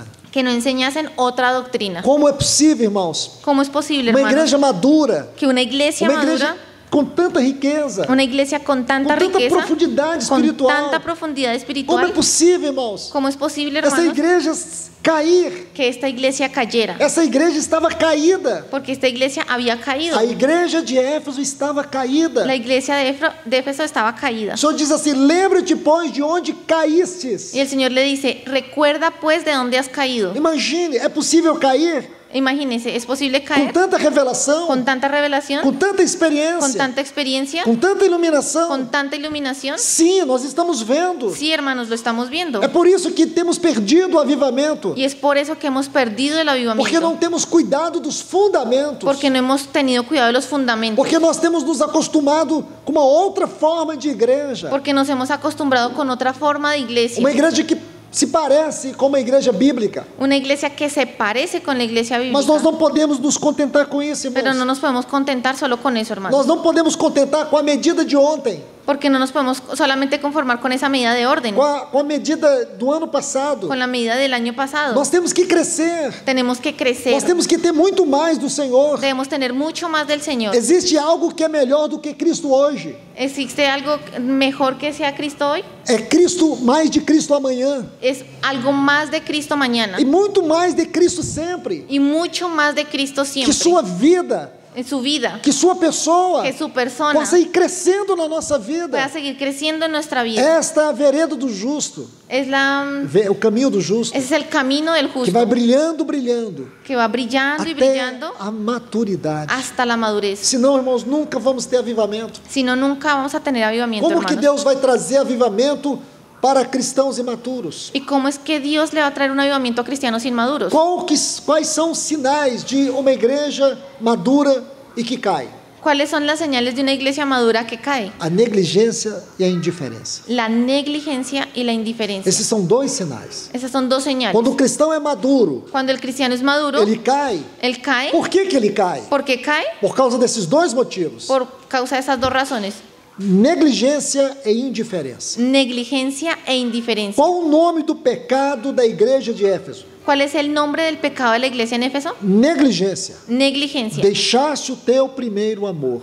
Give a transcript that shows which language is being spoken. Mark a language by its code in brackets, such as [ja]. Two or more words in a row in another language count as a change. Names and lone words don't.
[es] que no enseñasen otra doctrina. [pt] Como é possível, irmãos, [es] ¿Cómo es posible, [pt] uma [es] hermanos, [pt] igreja madura, [es] que una iglesia [pt] uma igreja madura, com tanta riqueza, [es] una iglesia con tanta [pt] com tanta riqueza, profundidade [es] con espiritual, tanta profundidad [pt] como é espiritual, possível, irmãos, [es] ¿cómo es posible, [pt] essa [es] hermanos, [pt] igreja cair? [es] que esta iglesia cayera? [pt] Essa igreja estava caída. [es] Porque esta iglesia había caído. [pt] A igreja de Éfeso estava caída. [es] La iglesia de Éfeso estaba caída. [pt] O Senhor diz assim: lembra-te, pois, de onde caístes. [es] Y el Señor le dice, recuerda pues de dónde has caído. [pt] Imagine, é possível cair [es] Imagínense, ¿es posible [pt] com [es] caer [pt] tanta revelação, [es] con tanta revelación, [pt] com tanta [es] con [pt] experiência, [es] tanta experiencia, [pt] com tanta iluminação? [es] con tanta iluminación? [pt] Sim, nós estamos vendo. [es] Sí, hermanos, lo estamos viendo. [pt] É por isso que temos perdido o avivamento, [es] Y es por eso que hemos perdido el [pt] porque [es] avivamiento. [pt] não temos cuidado dos fundamentos, [es] Porque no hemos tenido cuidado de los fundamentos. [pt] porque nós temos nos acostumado com uma outra forma de igreja, [es] Porque nos hemos acostumbrado con otra forma de iglesia. [pt] uma igreja que se parece com uma igreja bíblica. [es] Una iglesia que se parece con la iglesia bíblica. [pt] Mas nós não podemos nos contentar com isso, [es] Pero no [pt] irmãos. [es] nos podemos contentar solo con eso, hermanos. [pt] Nós não podemos contentar com a medida de ontem, [es] Porque no nos podemos solamente conformar con esa medida de orden, [pt] com a medida do ano passado. [es] con la medida del año pasado. [pt] Nós temos que crescer. [es] Tenemos que crecer. [pt] Nós temos que ter muito mais do Senhor. [es] Debemos tener mucho más del Señor. [pt] Existe algo que é melhor do que Cristo hoje. [es] ¿Existe algo mejor que sea Cristo hoy? [pt] É Cristo, mais de Cristo amanhã. [es] Es algo más de Cristo mañana. [pt] E muito mais de Cristo sempre. [es] Y mucho más de Cristo [pt] Que [es] siempre. [pt] sua vida [es] en su vida, [pt] que sua pessoa [es] que su persona [pt] possa ir crescendo na nossa vida. [es] pueda seguir creciendo en nuestra vida. [pt] Esta é a vereda do justo, o caminho do justo, [es] Ese es el camino del [pt] que vai [es] justo, [pt] brilhando, brilhando, [es] que va brillando y [pt] até [es] brillando [pt] a maturidade. [es] hasta la madurez. [pt] Senão, irmãos, nunca vamos ter avivamento. [es] Si no, nunca vamos a tener avivamiento, [pt] Como que [es] hermanos. [pt] Deus vai trazer avivamento para cristãos imaturos? [es] ¿Y cómo es que Dios le va a traer un avivamiento a cristianos inmaduros? [pt] Quais são os sinais de uma igreja madura e que cai? [es] ¿Cuáles son las señales de una iglesia madura que cae? [pt] A negligência e a indiferença. [es] La negligencia y la indiferencia. [pt] Esses são dois sinais. [es] Esas son dos señales. [pt] Quando o cristão é maduro, [es] Cuando el cristiano es maduro, [pt] ele cai. [es] él cae. [pt] Por que ele cai? [es] ¿Por qué cae? [pt] Por causa desses dois motivos: [es] Por causa de esas dos razones. [pt] negligência e indiferença. [es] Negligencia e indiferencia. [pt] Qual o nome do pecado da igreja de Éfeso? [es] ¿Cuál es el nombre del pecado de la iglesia en Éfeso? [pt] Negligência. [es] Negligencia. [pt] Deixaste o teu primeiro amor.